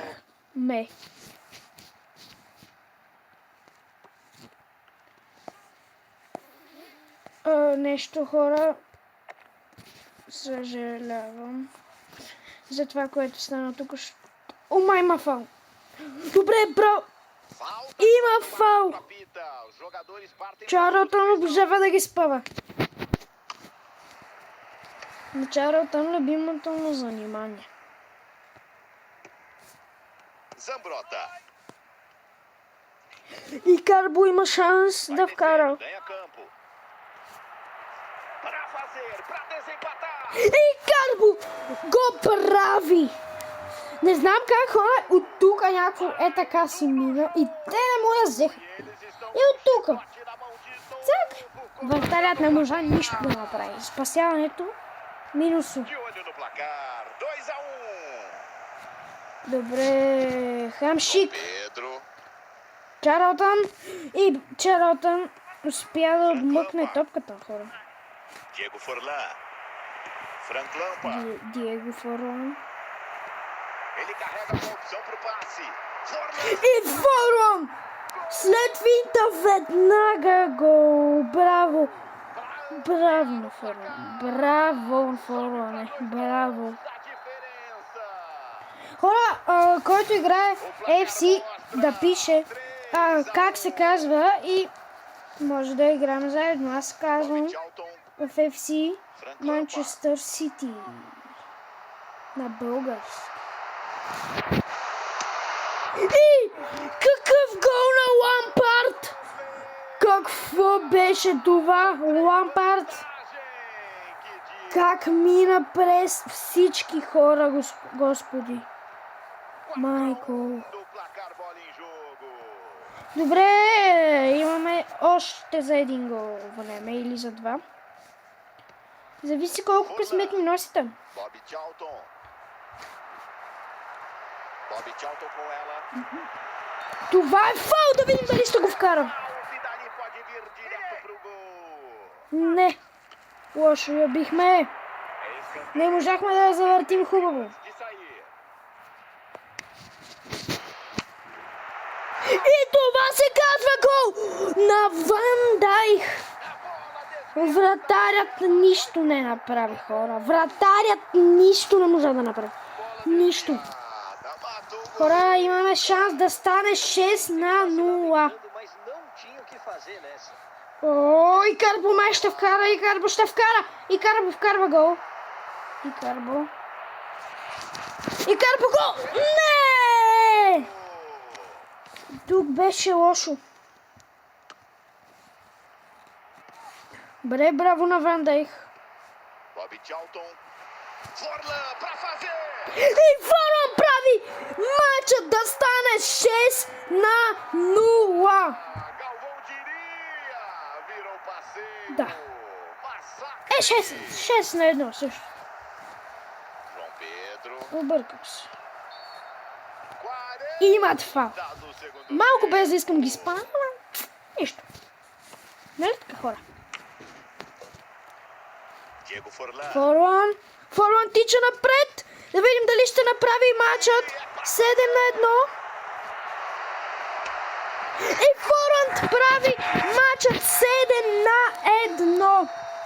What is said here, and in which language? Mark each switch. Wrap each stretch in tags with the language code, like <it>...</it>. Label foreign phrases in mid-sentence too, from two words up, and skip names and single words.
<bg>Ме. Нещо, хора. Съжалявам за това, което стана тук. Ома, има фал. Добре, бро.</bg> <pt>Falta</pt> <bg>Има фал.</bg> <pt>apita. Os jogadores partem.</pt> <bg>Чарлтън обожава да ги спава. На Чарлтън любимото му занимание. Zambrota. И Карбо има шанс да вкара.</bg> <pt>Ganha campo. Para fazer, para desempatar.</pt> <bg>И Карбо го прави. Не знам как хора от тук някакво така си мина и те не му я взеха. И от тук. Цак. Вратарят не можа нищо да направи. Спасяването минусо.</bg> <pt>De olho no placar. 2-1.</pt> <bg>Добре. Хамшик. Pedro. Чарлтън. И Чарлтън успя да отмъкне топката, хора. Diego Forlan. Frank Lampa. Диего Форлан.</bg> <pt>Ele carrega uma opção pro passe. Forlan.</pt> <bg>И Форлан! След финта веднага гол. Браво! Браво на Форлан. Браво, Форлане. Браво.</bg> <pt>A diferença.</pt> <bg>Хора, който играе AFC, да пише как се казва и може да играем заедно. Аз казвам Charlton. в FC Манчестър Сити. На български. И какъв гол на Лампард! Какво беше това? Лампард</bg> <pt>Que dia.</pt> <bg>как мина през всички хора, господи. Майко.</bg> <pt>Do placar, bola em jogo.</pt> <bg>Добре, имаме още за един гол време или за два. Зависи колко късмет ми носите.</bg> <pt>Bobby Charlton. Bobby Charlton com ela.</pt> <bg>Това е фаул, да видим дали ще го вкарам.</bg> <pt>E dali pode vir direto pro gol.</pt> <bg>Не, лошо я бихме.</bg> <pt>É escanteio</pt> <bg>Не можахме да я завъртим хубаво.</bg> <pt>de sair.</pt> <bg>И това се казва гол на Ван Дайх. Вратарят нищо не направи, хора. Вратарят нищо не можа да направи. Нищо.</bg> <pt>Matou o</pt> <bg>Хора, имаме шанс да стане 6-0.</bg> <pt>Mas não tinha o que fazer nessa.</pt> <bg>О, и Карбо май ще вкара, и Карбо ще вкара. И Карбо вкарва гол. И Карбо. И Карбо гол! Не! Тук беше лошо. Бре, браво на Ван Дайх.</bg> <pt>Bobby Charlton. Forlan pra fazer.</pt> <bg>И Форлан прави матчът да стане 6-0.</bg> <pt>Galvão diria. Virou passeio.</pt> <bg>Да.</bg> <pt>Massacre.</pt> <bg>6-1 също. João Pedro. Объркам се. 40 Имат фал.</bg> <pt>do segundo.</pt> <bg>Малко без да искам ги спам, ама нищо. Нали така, хора? Diego Forlan. Форлан тича напред. Да видим дали ще направи матчът 7-1. И Форлан прави матчът 7-1.</bg>